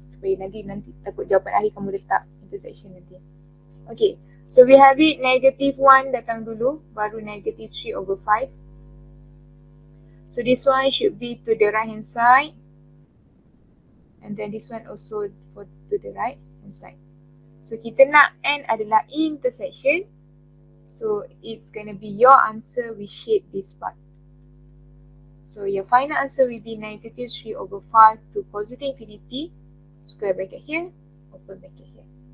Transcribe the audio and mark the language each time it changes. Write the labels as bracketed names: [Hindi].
[Malay] Supaya nanti takut jawapan akhir kamu letak intersection nanti. [English] Okay, so we have it negative 1 [Malay] datang dulu, baru [English] negative 3 over 5. So this one should be to the right hand side. And then this one also to the right hand side. [Malay] So kita nak N adalah intersection. [English] So it's going to be your answer, we shade this part. So your final answer will be negative 3 over 5 to positive infinity, square bracket here, open bracket here.